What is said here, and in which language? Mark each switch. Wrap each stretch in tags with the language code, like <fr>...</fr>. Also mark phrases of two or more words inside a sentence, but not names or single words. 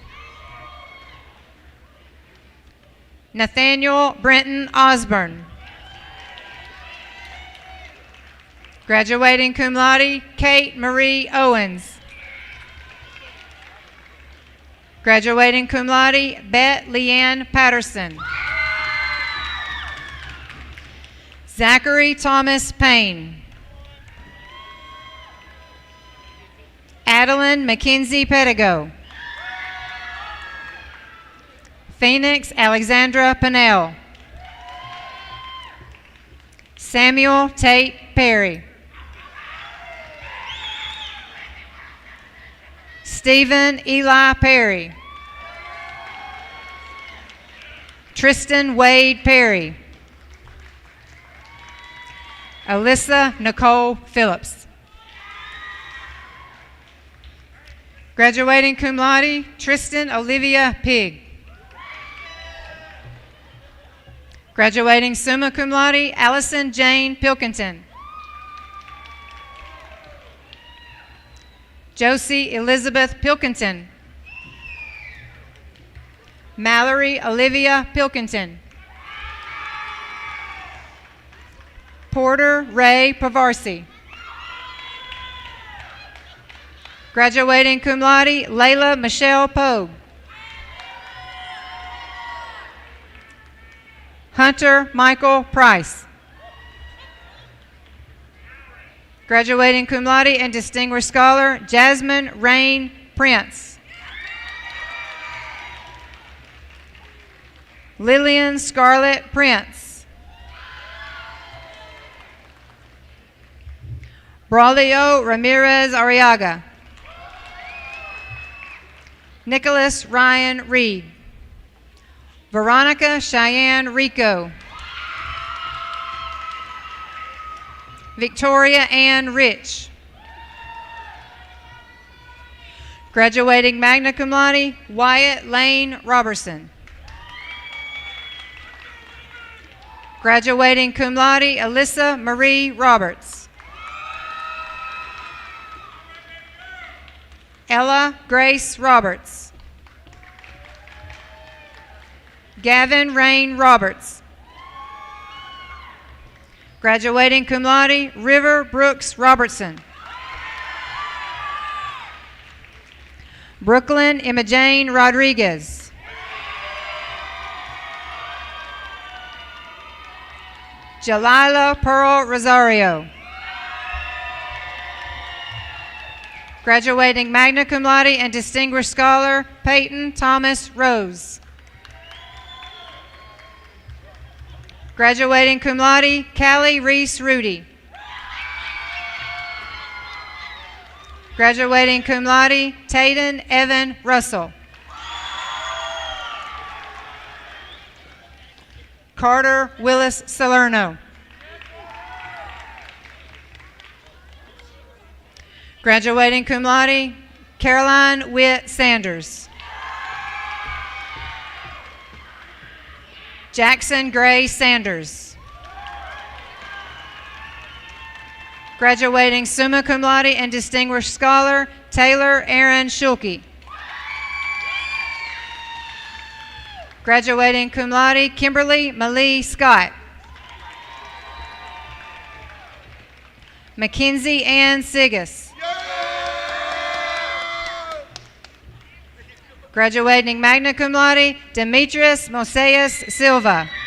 <en>Nathaniel Brenton Osborne. Graduating</en> <la>cum laude,</la> <en>Kate Marie Owens.</en> <la>Graduating cum laude,</la> <en>Bette Leanne Patterson. Zachary Thomas Payne. Adeline Mackenzie Pettigo. Phoenix Alexandra Pennell. Samuel Tate Perry. Stephen Eli Perry. Tristan Wade Perry. Alyssa Nicole Phillips. Graduating</en> <la>cum laude,</la> <en>Tristan Olivia Pig.</en> <la>Graduating summa cum laude,</la> <en>Allison Jane Pilkington. Josie Elizabeth Pilkington. Mallory Olivia Pilkington. Porter Ray Pavarsi.</en> <la>Graduating cum laude,</la> <en>Layla Michelle Pogue. Hunter Michael Price. Graduating</en> <la>cum laude</la> <en>and distinguished scholar, Jasmine Rain Prince. Lillian Scarlett Prince. Braulio Ramirez Arriaga. Nicholas Ryan Reed. Veronica Cheyenne Rico. Victoria Ann Rich. Graduating</en> <la>magna cum laude,</la> <en>Wyatt Lane Robertson.</en> <la>Graduating cum laude,</la> <en>Alyssa Marie Roberts. Ella Grace Roberts. Gavin Rain Roberts.</en> <la>Graduating cum laude,</la> <en>River Brooks Robertson. Brooklyn Imajane Rodriguez. Jalila Pearl Rosario. Graduating</en> <la>magna cum laude</la> <en>and distinguished scholar, Peyton Thomas Rose. Graduating</en> <la>cum laude,</la> <en>Callie Reese Rudy. Graduating</en> <la>cum laude,</la> <en>Tayden Evan Russell. Carter Willis Salerno.</en> <la>Graduating cum laude,</la> <en>Caroline Witt Sanders. Jackson Gray Sanders. Graduating</en> <la>summa cum laude</la> <en>and distinguished scholar, Taylor Aaron Schulke. Graduating</en> <la>cum laude,</la> <en>Kimberly Malie Scott. Mackenzie Ann Sigas. Graduating</en> <la>magna cum laude,</la> <en>Demetrius Moseus Silva.</en>